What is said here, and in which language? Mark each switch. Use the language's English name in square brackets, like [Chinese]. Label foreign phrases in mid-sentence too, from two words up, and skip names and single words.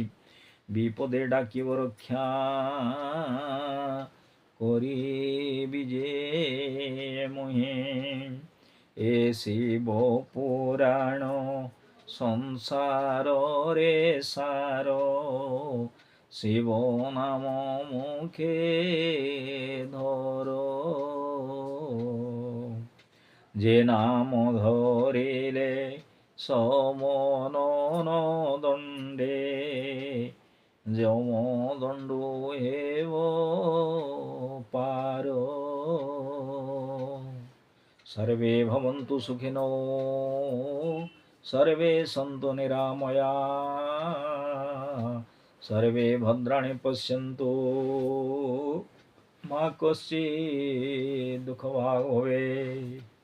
[Odia] ବିପଦେ ଡାକିବ ରକ୍ଷା କରିବି ଯେ ମୁହିଁ। ଏ ଶିବ ପୁରାଣ ସଂସାରରେ ସାର। ଶିବ ନାମ ମୁଖେ ଧର। ଯେ ନାମ ଧରିଲେ ସମନ ଦଣ୍ଡେ ଯମଦଣ୍ଡ ହେବ ପାର। [Sanskrit] सर्वे भवन्तु सुखिनो सर्वे सन्तु निरामया सर्वे भद्राणि पश्यन्तु मा कश्चित् दुःखभाग् भवेत्।